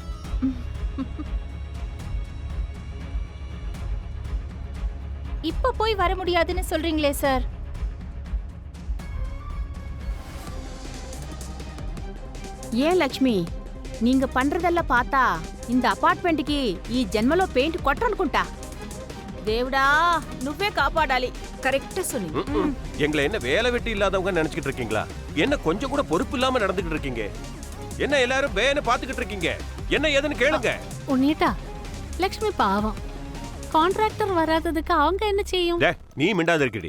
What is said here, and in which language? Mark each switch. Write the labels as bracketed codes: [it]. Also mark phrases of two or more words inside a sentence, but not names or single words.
[ta] இப்ப போய் வர முடியாதுன்னு சொல்றீங்களே சார். ஏன் லக்ஷ்మి, நீங்க பண்றதெல்லாம் பார்த்தா இந்த [te] అపార్ట్మెంట్కి ఈ జన్మలో పెయింట్ కొట్టనుకుంటా. దేవుడా నువ్వే కాపాడాలి. [ta] கரெக்டா சொன்னீங்க. எங்களை என்ன வேலை வெட்டி இல்லாதவங்க நினைச்சிட்டு இருக்கீங்களா? என்ன கொஞ்சம் கூட பொறுப்பு இல்லாம நடந்துகிட்டு இருக்கீங்க? என்ன எல்லாரும் வேன்னு பாத்துக்கிட்டு இருக்கீங்க? என்ன ஏதுன்னு கேளுங்க. உன்னிட்டா லக்ஷ்மி பாவம், கான்ட்ராக்டர் வராததுக்கு அவங்க என்ன செய்யும்? நீ மிண்டாத இருக்கடி.